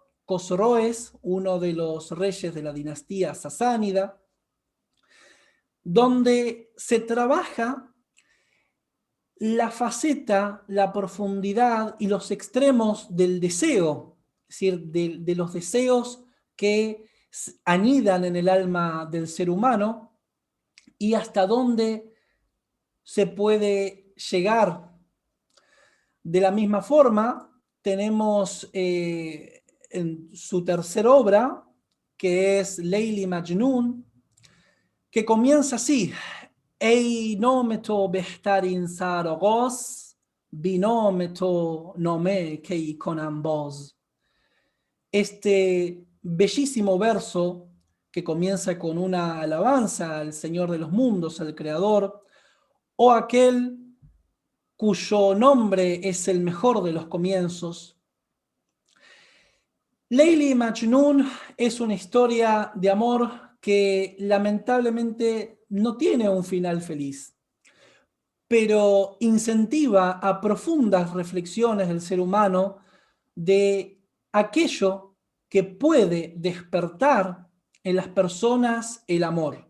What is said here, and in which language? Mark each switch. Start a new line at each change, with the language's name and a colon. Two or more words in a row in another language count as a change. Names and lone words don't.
Spanish: Khosroes, uno de los reyes de la dinastía sasánida, donde se trabaja la faceta, la profundidad y los extremos del deseo, es decir, de los deseos que anidan en el alma del ser humano y hasta dónde se puede llegar. De la misma forma, tenemos en su tercera obra, que es Leili Majnun, que comienza así:
Persian: ای نام تو بهترین سرآغاز، بی‌نام تو نامه کی کنم باز.
Spanish: Este bellísimo verso que comienza con una alabanza al Señor de los mundos, al Creador, o aquel cuyo nombre es el mejor de los comienzos. Leili Majnun es una historia de amor que lamentablemente no tiene un final feliz, pero incentiva a profundas reflexiones del ser humano de aquello que puede despertar en las personas el amor.